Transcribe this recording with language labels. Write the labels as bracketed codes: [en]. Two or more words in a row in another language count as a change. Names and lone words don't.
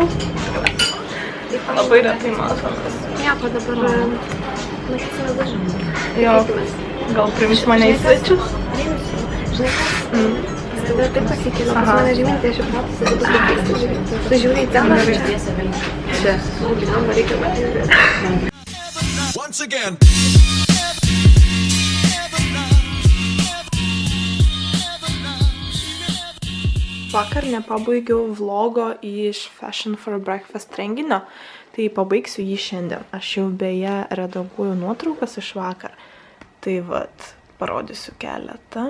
[lt] Labai retai matomės. Nieko dabar matysime dažnai. Jo, gal priims mane į svečius? Žinai, tada taip pasikėliau, pas mane žyminti, aš jau pratusi, kad bus pakeisti. Tu žiūri į temą čia. Čia. Man reikia matyti. [en] Once again. [lt] Vakar nepabaigiau vlogo iš Fashion for Breakfast renginio, tai pabaigsiu jį šiandien. Aš jau beje redaguoju nuotraukas iš vakar. Tai vat, parodysiu keletą.